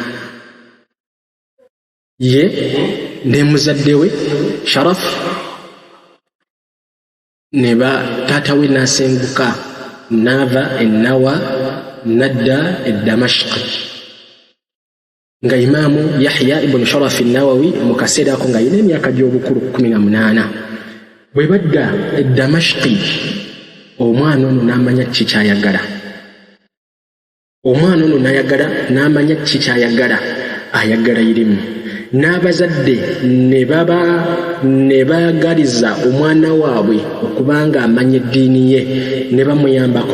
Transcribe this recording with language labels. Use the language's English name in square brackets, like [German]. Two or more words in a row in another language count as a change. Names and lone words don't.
[Ganda] Ye ne muzadde we Sharaf ne taata we n'asenguka n'ava Ennawa n'adda e Damashq, nga Imaamu Yahya ibn Sharaf an-Nawawi mu kaseera ako nga yina emyaka gy'obukulu 18. Bwe badda e Damashqi, omwana ono n'amanya kiki ky'ayagala. Omwana ono n'amanya kiki ky'ayagala, ayagala irimu. N'abazadde ne baagaliza omwana waabwe okubanga amanya eddiini ye, ne bamuyambako.